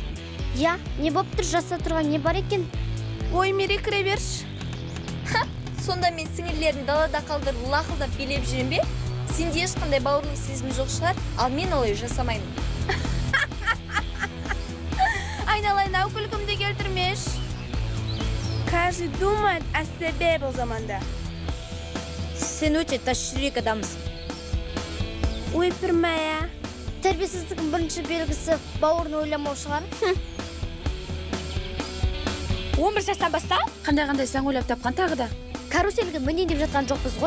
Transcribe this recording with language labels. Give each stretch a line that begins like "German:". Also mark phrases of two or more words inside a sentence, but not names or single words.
Kazakh: Я, не болып тұр, жаса тұрған не бар екен? Ой, Мере, кіре берші. Сонда мен сіңірлерін далада қалдырып лақылдап билеп жүрем бе? Сенде ешқандай бауырлық сезім жоқ шығар, ал мен олай жасамаймын. Айналайын, ау күлкімді келтірмеш.
Russian: Каждый думает о себе
Kazakh: бұл заманда. Сен өте тас жүрек адамсың. Ой, пірмәя. Тәрбиесіздіктің бірінші белгісі бауырын ойламау шығар. 11 жастан бастап? Қандай сән ойлап тапқан тағы да? Каруселге мінейін деп жатқан жоқпыз ғой.